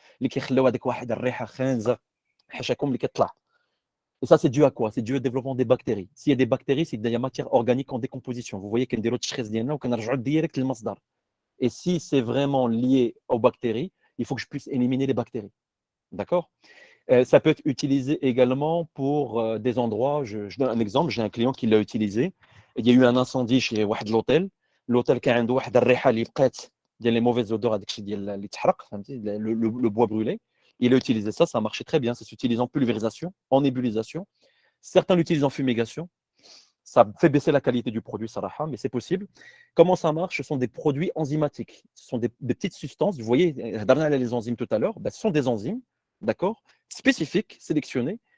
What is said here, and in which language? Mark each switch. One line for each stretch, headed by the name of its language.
Arabic: اللي كيخليو هذيك واحد الريحه خانزه حاشاكم اللي كتطلع.
French: Et ça, c'est dû à quoi? C'est dû au développement des bactéries. S'il y a des bactéries, c'est qu'il y a matière organique en décomposition. Vous voyez qu'il y a des roches ou qu'on a direct le masdar. Et si c'est vraiment lié aux bactéries, il faut que je puisse éliminer les bactéries. D'accord? Ça peut être utilisé également pour des endroits. Je donne un exemple. J'ai un client qui l'a utilisé. Il y a eu un incendie chez l'hôtel.
Arabic: L'hôtel qui a un واحد الريحه اللي بقات ديال les mauvaises odeurs هذاك الشيء ديال اللي تحرق فهمتي le bois brûlé.
French: Il a utilisé ça, ça a marché très bien. Ça s'utilise en pulvérisation, en nébulisation. Certains l'utilisent en fumigation. Ça fait baisser la qualité du produit, Saraha, mais c'est possible. Comment ça marche? Ce sont des produits enzymatiques. Ce sont des petites substances. Vous voyez, les enzymes tout à l'heure, ce sont des enzymes, d'accord, spécifiques, sélectionnées.